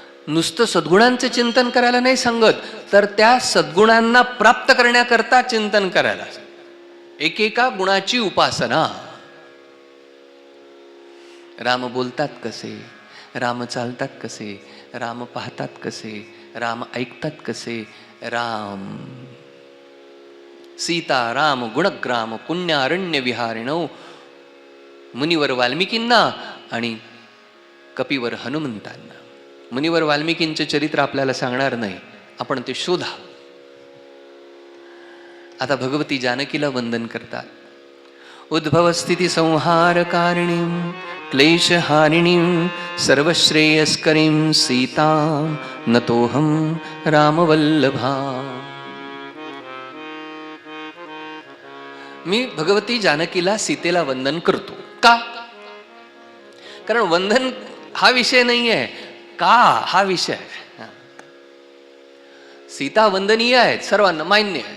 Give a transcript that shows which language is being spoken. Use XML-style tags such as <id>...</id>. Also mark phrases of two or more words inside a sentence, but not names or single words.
<mr>नुसतं सद्गुणांचं चिंतन करायला नाही सांगत, तर त्या सद्गुणांना प्राप्त करण्याकरता चिंतन करायला, एकेका गुणाची उपासना. राम बोलतात कसे, राम चालतात कसे, राम पाहतात कसे, राम ऐकतात कसे,</mr> <sa>राम सीता राम गुणग्राम पुण्यारण्य विहारिणौ,</sa> <mr>मुनिवर वाल्मिकींना आणि कपिवर हनुमंतांना. मुनिवर वाल्मिकींचे चरित्र आपल्याला सांगणार नाही, आपण ते शोधा. आता भगवती जानकीला वंदन करतात.</mr> <sa>उद्भव स्थिती संहार कारिणीं क्लेशहारिणीं सर्वश्रेयस्करीं सीतां नतोऽहं रामवल्लभा.</sa> <mr>मी भगवती जानकीला सीतेला वंदन करतो. का? कारण वंदन हा विषय नाही आहे, का हा विषय आहे. सीता वंदनीय आहेत, सर्वांना मान्य आहे.</mr>